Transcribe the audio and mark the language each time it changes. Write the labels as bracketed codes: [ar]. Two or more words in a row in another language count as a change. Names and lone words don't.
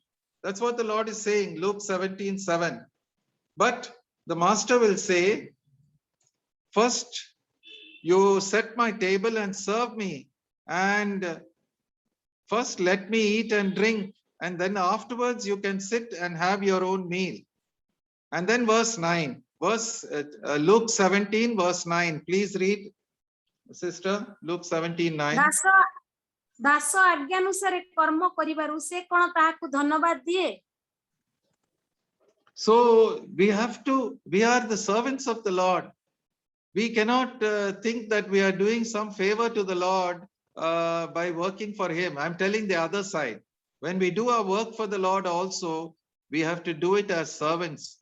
[en] That's what the Lord is saying, Luke 17:7. But the master will say, first you set my table and serve me, and first let me eat and drink, and then afterwards you can sit and have your own meal. And then verse 9, Luke 17 verse 9, please read, sister. Luke 17:9. [or] ଦାସ ଆଜ୍ଞାନୁସାରେ କର୍ମ କରିବାରୁ ସେ କଣ ତାହାକୁ ଧନ୍ୟବାଦ ଦିଏ? [en] So we are the servants of the Lord. We cannot think that we are doing some favor to the Lord by working for him. I'm telling the other side. When we do our work for the Lord also, we have to do it as servants.